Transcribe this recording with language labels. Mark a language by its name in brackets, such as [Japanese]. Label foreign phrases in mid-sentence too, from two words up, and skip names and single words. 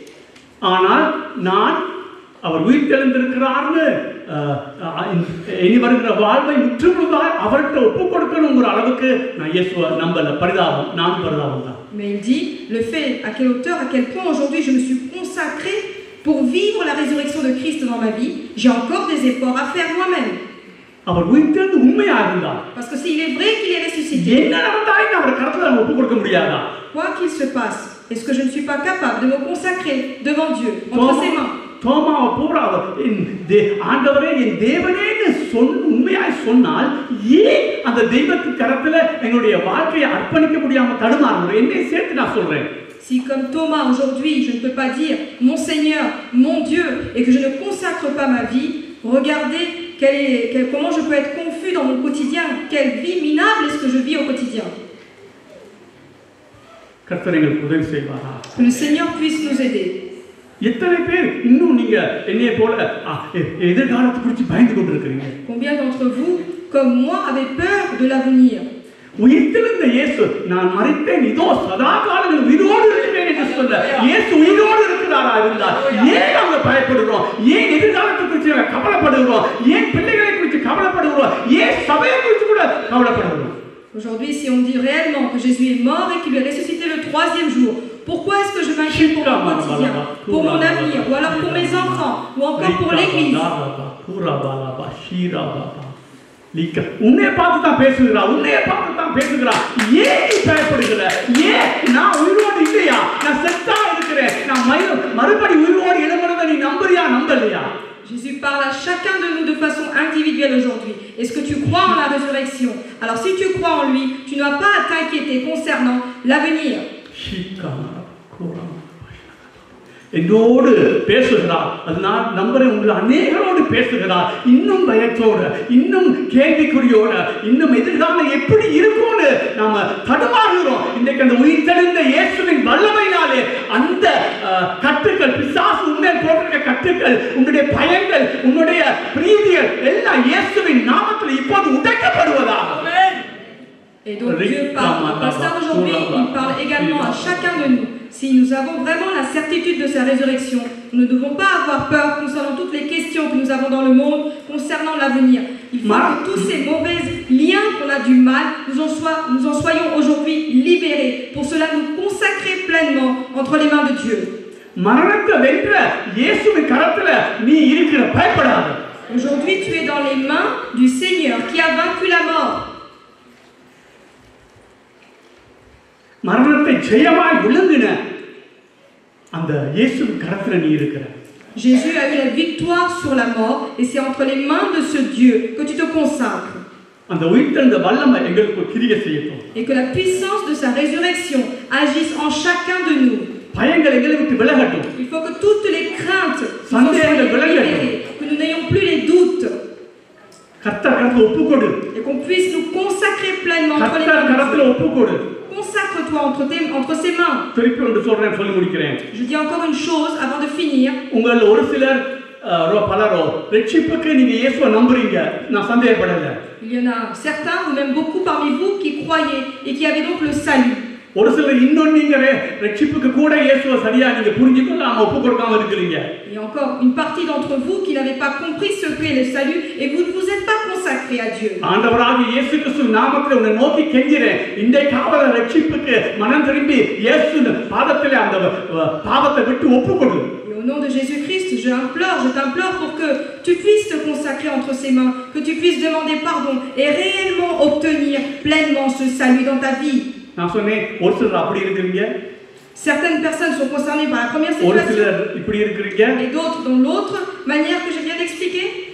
[French] Mais il dit, le fait à quelle hauteur, à quel point aujourd'hui je me suis consacré pour vivre la résurrection de Christ dans ma vie, j'ai encore des efforts à faire moi-même. Parce que s'il est vrai qu'il est ressuscité, ressuscité. [Tamil] என்ன நடந்தாலும் அவருடைய கரத்துல நம்ம ஒப்பு கொடுக்க முடியாதா? [French] Quoi qu'il se passe, est-ce que je ne suis pas capable de me consacrer devant Dieu, entre ses mains? [Tamil] தோமாவை பூரா ஆண்டவரே என் தேவனேன்னு உண்மையாய் சொன்னால் ஏன் அந்த தெய்வத்தின் கரத்துல எங்களுடைய வாழ்க்கையை அர்ப்பணிக்க முடியாம தடுமாறணும்? என்னை சேர்த்து நான் சொல்றேன். [French] Si comme Thomas aujourd'hui, je ne peux pas dire mon Seigneur, mon Dieu, et que je ne consacre pas ma vie, regardez comment je peux être confus dans mon quotidien, quelle vie minable est-ce que je vis au quotidien. [Tamil] கர்த்தர் எங்களுக்கு உதவி செய்வாரா? [French] Que le Seigneur puisse nous aider. [Tamil] எத்தனை பேர் இன்னும் நீங்க என்னைய போல எதிர்காலத்தை குறித்து பயந்து கொண்டிருக்கிறீங்க? [French] Combien d'entre vous, comme moi, avez peur de l'avenir? [Tamil] உயிர்த்தெழுந்த இயேசு நான் மரித்தேன் இதோ சதா காலங்கள் உயிரோடு இருக்கிறேன் என்று சொல்ல இயேசு உயிரோடு இருக்கிறாரா இருந்தால் ஏன் அவங்க பயப்படுகிறோம்? ஏன் எதிர்காலத்தை குறித்து கவலைப்படுகிறோம்? ஏன் பிள்ளைகளை குறித்து கவலைப்படுகிறோம்? ஏன் சபையை குறித்து கூட கவலைப்படுகிறோம்? [French] Aujourd'hui, si on dit réellement que Jésus est mort et qu'il est ressuscité le 3e jour, pourquoi est-ce que je m'inquiète pour mon quotidien, pour mon avenir, ou alors pour mes enfants, ou encore pour l'Église? [Tamil] உன்னைய பார்த்து தான் பேசுகிறா, உன்னைய பார்த்து தான் பேசுகிறா. ஏன் நீ பயப்படுகிற? ஏன் நான் உயிரோடு இல்லையா? நான் செத்தா இருக்கிறேன். நான் மறுபடி உயிரோடு எழும்புறதை நீ நம்புறியா நம்பலையா? [French] Jésus parle à chacun de nous de façon individuelle aujourd'hui. Est-ce que tu crois en la résurrection? Alors si tu crois en lui, tu n'as pas à t'inquiéter concernant l'avenir. [Tamil] என்னோடு பேசுகிறார். அதனால் நம்புறேன் உங்களை அநேகரோடு பேசுகிறார். இன்னும் பயத்தோடு, இன்னும் கேள்விக்குறியோடு, இன்னும் எதிர்காலம் எப்படி இருக்கும்னு நாம தடுமாறுகிறோம். இன்றைக்கு அந்த உயிர்த்தெழுந்த இயேசுவின் வல்லமையினாலே அந்த கட்டுக்கள், பிசாசு உன்னை போட்டிருக்க கட்டுக்கள், உன்னுடைய பயங்கள், உன்னுடைய பிரீதிகள் எல்லாம் இயேசுவின் நாமத்தில் இப்போது உடைக்கப்படுவதாக. [French] Et donc Dieu parle, le pasteur aujourd'hui, il parle également à chacun de nous. Si nous avons vraiment la certitude de sa résurrection, nous ne devons pas avoir peur concernant toutes les questions que nous avons dans le monde, concernant l'avenir. Il faut que tous ces mauvais liens qu'on a du mal, nous en soyons aujourd'hui libérés. Pour cela, nous consacrer pleinement entre les mains de Dieu. Aujourd'hui, tu es dans les mains du Seigneur qui a vaincu la mort. [Tamil] மரணத்தை ஜெயமாய் விழுங்கின அந்த இயேசுவின் கரத்துல நீ இருக்கிற. [French] Jésus a eu la victoire sur la mort et c'est entre les mains de ce Dieu que tu te consacres. [Tamil] அந்த உயிர்த்தெழுந்த வல்லமை எங்களுக்கு கிரியை செய்யட்டும். [French] Et que la puissance de sa résurrection agisse en chacun de nous. [Tamil] பயங்கள் எங்களை விட்டு விலகட்டும். [French] Il faut que toutes les craintes soient libérées, que nous n'ayons plus les doutes. [Tamil] கர்த்தர் கரத்துல ஒப்புக்கொடு. [French] Et qu'on puisse nous consacrer pleinement entre les mains. [Tamil] கர்த்தர் கரத்துல ஒப்புக்கொடு. [French] Consacre-toi entre ses mains. Je dis encore une chose avant de finir. Il y en a certains, ou même beaucoup parmi vous, qui croyaient et qui avaient donc le salut. [Tamil] ஒரு சிலர் இன்னும் நீங்க ரட்சிப்புக்கு கூட இயேசுவை சரியா நீங்க புரிஞ்சுக்கொள்ளாம ஒப்பு கொடுக்காம இருக்கீங்க. [French] Et encore une partie d'entre vous qui n'avez pas compris ce qu'est le salut et vous ne vous êtes pas consacrés à Dieu. [Tamil] ஆண்டவராகிய இயேசு கிறிஸ்து நாமத்திலே உன்னை நோக்கி கெஞ்சுறேன். இன்றைக்காவது ரட்சிப்புக்கு மனம் திரும்பி இயேசு பாதத்திலே அந்த பாவத்தை விட்டு ஒப்புக்கொடு. [French] Et au nom de Jésus-Christ, je t'implore pour que tu puisses te consacrer entre ses mains, que tu puisses demander pardon et réellement obtenir pleinement ce salut dans ta vie. Certaines personnes sont concernées par la première situation et d'autres dans l'autre manière que je viens d'expliquer.